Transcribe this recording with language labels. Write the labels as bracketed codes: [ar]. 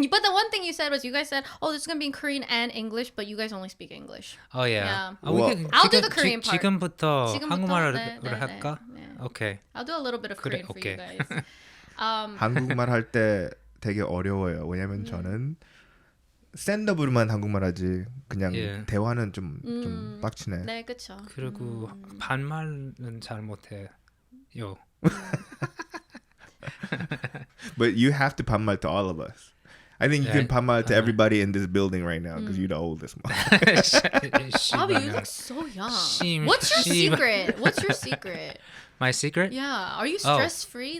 [en] But the one thing you said was, you guys said, this is gonna be in Korean and English, but you guys only speak English. Oh yeah. I'll do the Korean part. [ko] 지금부터 한국말로 할까? [en] Okay. I'll do a little bit of Korean for you guys. [ko] 한국말 할 때 되게 어려워요. 왜냐면 저는 스탠드업으로만 한국말 하지 그냥 대화는 좀 빡치네. 네, 그렇죠. 그리고 반말은 잘 못해요. [en] But you have to 반말 to all of us. I think you can 반말 to everybody in this building right now because you're the oldest one. Bobby, you look so young. What's your secret? My secret? Yeah. Are you stress free?